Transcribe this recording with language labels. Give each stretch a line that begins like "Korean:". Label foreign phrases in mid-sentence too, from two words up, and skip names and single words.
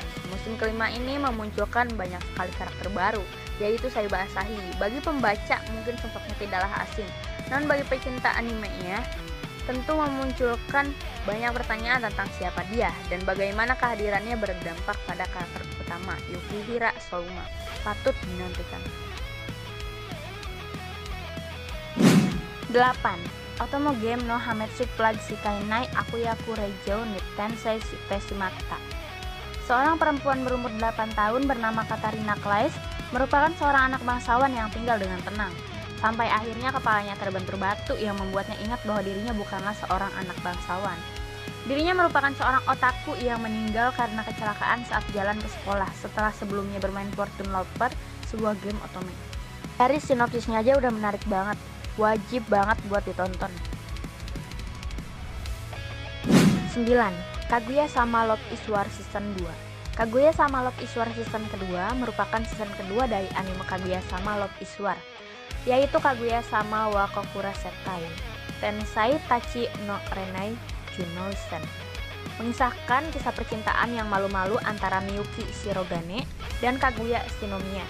Indonesian: Musim kelima ini memunculkan banyak sekali karakter baru, yaitu Saiba Asahi. Bagi pembaca mungkin sosoknya tidaklah asing, namun bagi pecinta animenya tentu memunculkan banyak pertanyaan tentang siapa dia dan bagaimana kehadirannya berdampak pada karakter utama Yukihira Souma. Patut dinantikan. 8. Otomo Game no Hametsu Plug Shikai Nai Akuyaku Reijou ni Tensei Shipeshimata. Seorang perempuan berumur 8 tahun bernama Katarina Kleist merupakan seorang anak bangsawan yang tinggal dengan tenang. Sampai akhirnya kepalanya terbentur batu yang membuatnya ingat bahwa dirinya bukanlah seorang anak bangsawan. Dirinya merupakan seorang otaku yang meninggal karena kecelakaan saat jalan ke sekolah setelah sebelumnya bermain Fortune Lover, sebuah game otomatis. Dari sinopsisnya aja udah menarik banget, wajib banget buat ditonton. 9. Kaguya-sama Love is War Season 2. Kaguya-sama Love is War Season kedua merupakan season kedua dari anime Kaguya-sama Love is War, yaitu Kaguya-sama wa Kokura Sekai Tensai Tachi no Renai Junoisen, mengisahkan kisah percintaan yang malu-malu antara Miyuki Shirogane dan Kaguya Shinomiya.